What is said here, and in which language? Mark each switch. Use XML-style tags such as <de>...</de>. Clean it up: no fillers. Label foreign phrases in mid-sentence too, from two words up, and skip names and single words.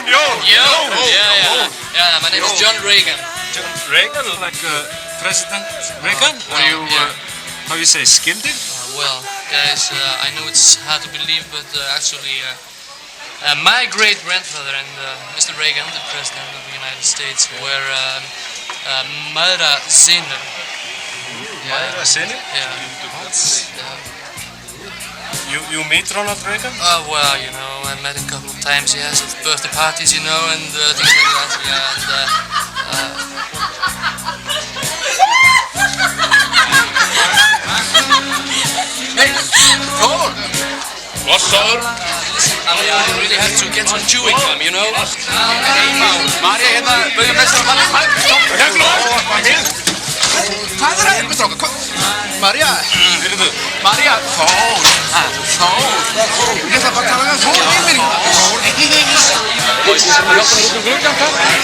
<en>Yeah, my name is John Reagan. John Reagan? Like President Reagan? Are you, how do you say, skildig? Well, guys, I know it's hard to believe, but actually, my great-grandfather and Mr. Reagan, the President of the United States, were</en> <is>Mæðra synir. Mæðra synir?</is> <en>Yeah. You meet Ronald Reagan? Well, you know, I met him a couple of times, yes, at birthday parties, you know, and things like that, yeah, and Hey, Thor! What's up? I really have to get some chewing gum, you know?</en> <is>María, hérna, bauðum mestur að Hvað er það, strákar? María! María! Þór! Ég ætla bara að tala um Þór yfir. Hjálpa mér út gluggann, hvað?</is>